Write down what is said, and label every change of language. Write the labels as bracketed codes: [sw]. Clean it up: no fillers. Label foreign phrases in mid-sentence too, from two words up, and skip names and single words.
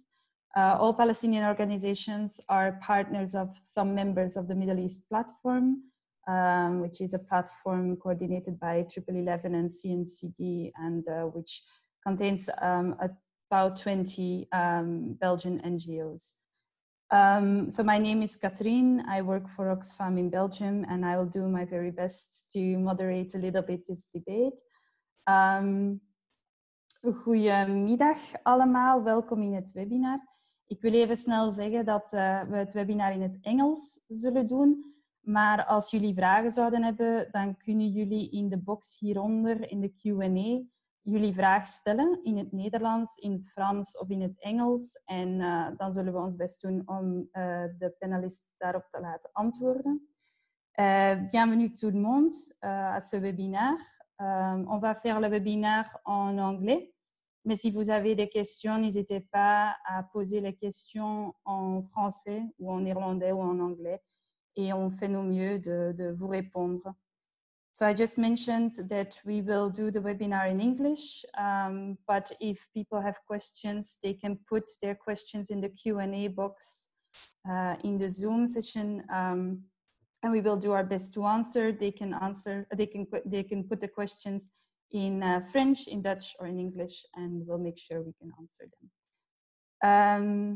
[en] All Palestinian organizations are partners of some members of the Middle East Platform, which is a platform coordinated by Triple 11 and CNCD, and which contains about 20 Belgian NGOs. So my name is Katrien. I work for Oxfam in Belgium, and I will do my very best to moderate a little bit this debate. [nl] Goedemiddag allemaal, welkom in het webinar. Ik wil even snel zeggen dat we het webinar in het Engels zullen doen. Maar als jullie vragen zouden hebben, dan kunnen jullie in de box hieronder in de Q&A jullie vraag stellen in het Nederlands, in het Frans of in het Engels. En dan zullen we ons best doen om de panelisten daarop te laten antwoorden. [fr] Bienvenue tout le monde à ce webinaire. On va faire le webinaire en anglais. Mais si vous avez des questions, n'hésitez pas à poser les questions en français ou en irlandais ou en anglais. Et on fait nos mieux de vous répondre. [en] So I just mentioned that we will do the webinar in English, but if people have questions, they can put their questions in the Q&A box in the Zoom session, and we will do our best to answer. They can put the questions in French, in Dutch, or in English, and we'll make sure we can answer them.